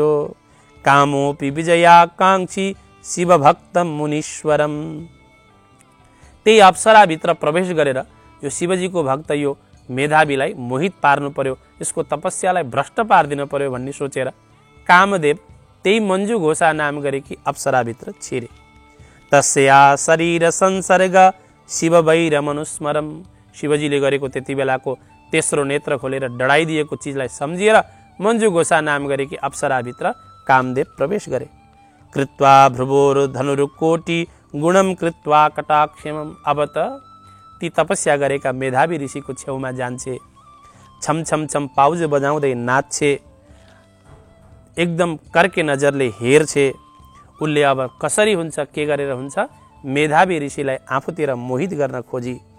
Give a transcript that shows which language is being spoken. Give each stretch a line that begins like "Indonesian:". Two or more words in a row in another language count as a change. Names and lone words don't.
Sanskrit: कामोपि विजयाकांक्षी शिवभक्तम मुनीश्वरम।
Nepali: त्यही अप्सराभित्र प्रवेश गरेर यो शिवजीको भक्त यो मेधावीलाई मोहित पार्नु पर्यो, यसको तपस्यालाई भ्रष्ट पारिदिनु पर्यो भन्ने सोचेर कामदेव त्यही मन्जु घोषा नाम गरेकी अप्सराभित्र छिरे।
Sanskrit: तस्या शरीर संसर्ग शिव वैर मनुस्मरम।
Nepali: शिवजीले गरेको त्यति बेलाको तेस्रो नेत्र खोलेर डढाइदिएको चिजलाई सम्झिएर मन्जु घोषा नाम गरेकी अप्सराभित्र कामदेव प्रवेश गरे।
Sanskrit: कृत्वा भ्रुवोर धनुरुकोटि गुणम कृत्वा कटाक्षमम।
Nepali: अब त ती तपस्या गरेका मेधावी ऋषिको छेउमा जान्छे, छम छम छम पाउज बजाउँदै नाच्छे, एकदम कर्के नजरले हेर्छे। उसले अब कसरी हुन्छ, के गरेर हुन्छ, मेधावी ऋषिलाई आफूतिर मोहित गर्न खोजी।